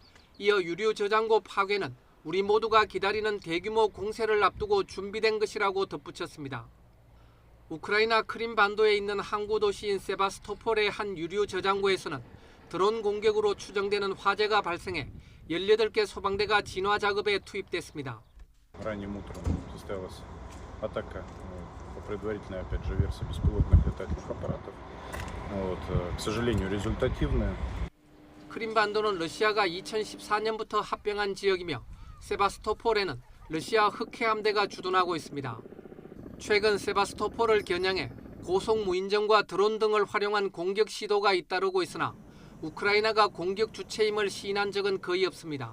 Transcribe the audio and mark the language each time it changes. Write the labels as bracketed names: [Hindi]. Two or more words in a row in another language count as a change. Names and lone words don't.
[Korean] 이어 유류 저장고 파괴는 우리 모두가 기다리는 대규모 공세를 앞두고 준비된 것이라고 덧붙였습니다. 우크라이나 크림 반도에 있는 항구 도시인 세바스토폴의 한 유류 저장고에서는 드론 공격으로 추정되는 화재가 발생해 18개 소방대가 진화 작업에 투입됐습니다. [Russian] Ранним утром состоялась атака по предварительной, опять же, версии беспилотных летательных аппаратов. К сожалению, результативная. [Korean] 크림 반도는 러시아가 2014년부터 합병한 지역이며 세바스토폴에는 러시아 흑해함대가 주둔하고 있습니다. 최근 세바스토폴을 겨냥해 고속 무인정과 드론 등을 활용한 공격 시도가 잇따르고 있으나 우크라이나가 공격 주체임을 시인한 적은 거의 없습니다.